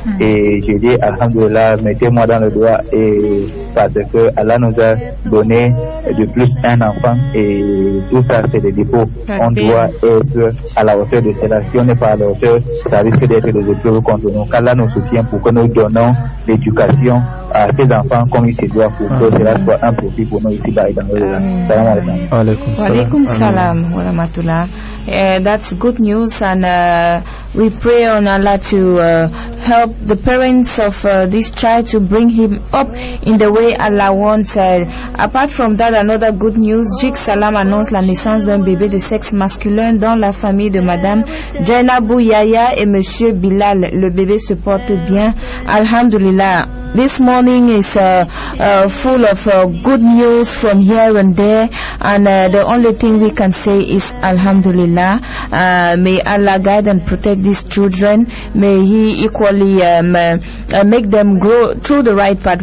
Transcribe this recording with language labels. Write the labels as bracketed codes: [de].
[fr] Et je dis alhamdoulilah, mettez-moi dans le doigt, et parce que Allah nous a donné de plus un enfant, et tout ça c'est des dépôts. On doit être à la hauteur de cela. Si on n'est pas à la hauteur, ça risque d'être des épreuves contre nous. Qu'Allah nous soutient pour que nous donnons l'éducation à ces enfants comme il se doit, pour que cela soit un profit pour nous ici-bas et dans le land. [ar] Wa alaikum salam wa rahmatullah. [en] That's good news, and we pray on Allah to help the parents of this child to bring him up in the way Allah wants. Apart from that, another good news, [fr] Jik Salam annonce la naissance d'un bébé de sexe masculin dans la famille de Madame Jainabou Yaya et Monsieur Bilal. Le bébé se porte bien, alhamdulillah. [en] This morning is full of good news from here and there, and the only thing we can say is alhamdulillah. May Allah guide and protect these children. May He equally make them grow through the right path.